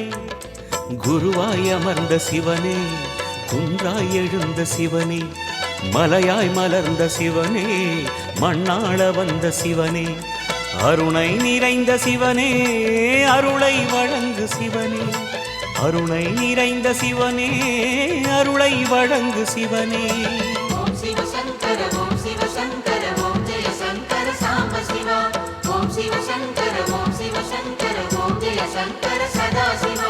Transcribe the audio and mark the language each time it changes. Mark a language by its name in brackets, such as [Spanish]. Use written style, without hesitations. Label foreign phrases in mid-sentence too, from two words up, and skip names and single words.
[Tamil] குருவாய் அமர்ந்த சிவனே குன்றாய் எழுந்த சிவனே மலையாய் மலர்ந்த சிவனே மண்ணாள வந்த சிவனே அருணை நிறைந்த சிவனே அருளை வழங்கு சிவனே அருணை நிறைந்த சிவனே அருளை வழங்கு சிவனே. [Hindi] ओम शिव शंकर ओम जय शंकर सांब शिवा ओम शिव शंकर ओम जय शंकर सदा शिवा.